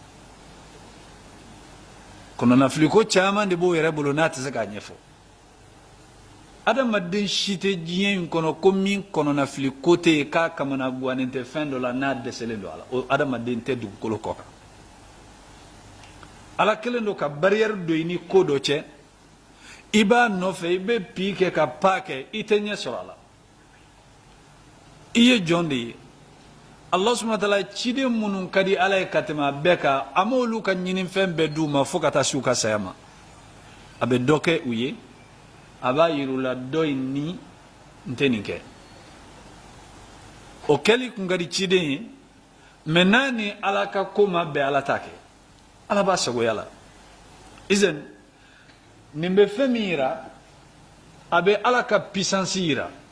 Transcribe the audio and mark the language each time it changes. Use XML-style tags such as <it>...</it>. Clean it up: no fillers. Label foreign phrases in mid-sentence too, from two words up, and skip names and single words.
<bm>kɔnɔna fili ko caman de b'o yɛrɛ bolo n'a tɛ se k'a ɲɛfɔ adamaden si tɛ diɲɛ in kɔnɔ ko min kɔnɔna fili ko tɛ yen k'a kamana gannen tɛ fɛn dɔ la n'a dɛsɛlen don a la o adamaden tɛ dugukolo kɔ kan ala kelen don ka barrière don i ni ko dɔ cɛ i b'a nɔfɛ i bɛ pi kɛ ka pa kɛ i tɛ ɲɛ sɔrɔ a la i ye jɔn de ye</bm> <ar>الله سبحانه وتعالى</ar> <bm>ciden munun kadi ala ye katema beka amolu ka nyinin fɛn bɛɛ d'u ma fo ka taa su ka saya ma a bɛ dɔ kɛ u ye a b'a yir'u la dɔ in ni n tɛ nin kɛ o kɛli kun ka di ciden ye mɛ n'a ni ala ka ko ma bɛn ala t'a kɛ ala b'a sagoya la izan nin bɛ fɛn min yira a bɛ ala ka puissance yira</bm>